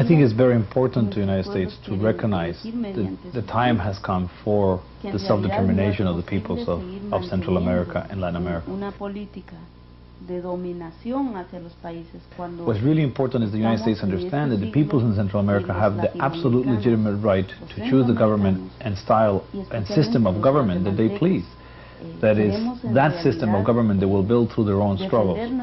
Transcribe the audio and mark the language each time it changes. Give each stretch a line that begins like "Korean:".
English: I think it's very important to the United States to recognize that the time has come for the self-determination of the peoples of Central America and Latin America.
Spanish: Una política de dominación hacia los países cuando
English: What's really important is the United States understand that the peoples in Central America have the absolute legitimate right to choose the government and style and system of government that they please. That is, that system of government they will build through their own struggles.